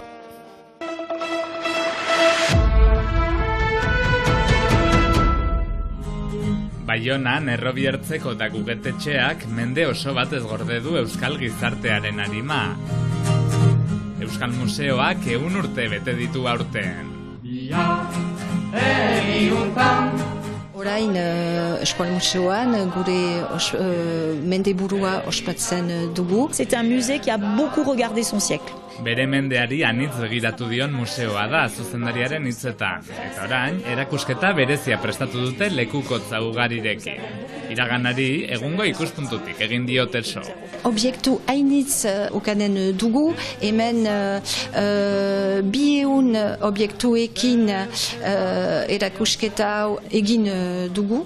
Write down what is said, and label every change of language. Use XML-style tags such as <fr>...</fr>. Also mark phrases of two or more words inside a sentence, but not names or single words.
<eu>Baionan errobiertzeko da gugetetxeak mende oso batez gorde du euskal gizartearen arima. Euskal Museoak 100 urte bete ditu aurten. Orain Euskal Museoan gure mendeburua ospatzen dugu.</eu> <fr>C'est un musée qui a beaucoup regardé son siècle.</fr> <eu>Bere mendeari anitz begiratu dion museoa da zuzendariaren hitzetan. Eta orain, erakusketa berezia prestatu dute lekukotza ugarirekin. Iraganari egungo ikuspuntutik egin diote so. Objektu hainitz ukanen dugu, hemen 200 objektuekin erakusketa egin dugu.</eu>